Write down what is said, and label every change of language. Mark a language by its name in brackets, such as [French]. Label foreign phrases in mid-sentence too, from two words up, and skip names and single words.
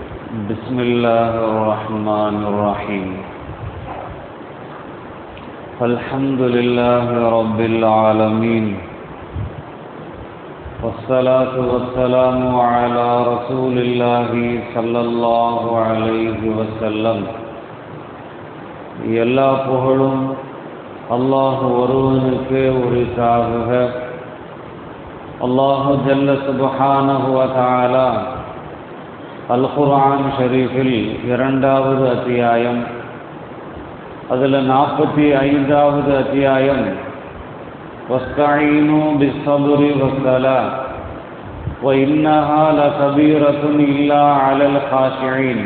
[Arabic] بسم الله الرحمن الرحيم. الحمد لله رب العالمين، والصلاة والسلام على رسول الله صلى الله عليه وسلم. [Tamil] எல்லா புகழும் அல்லாஹ் ஒருவனுக்கே உரித்தாகுக. [Arabic] الله جل سبحانه و تعالى [Tamil] அல் குர்ஆன் ஷரீஃபில் 2வது அத்தியாயம், அதில் 45வது அத்தியாயம் [Arabic] واستعينوا بالصبر والصلاة و إنها لكبيرة إلا على الخاشعين.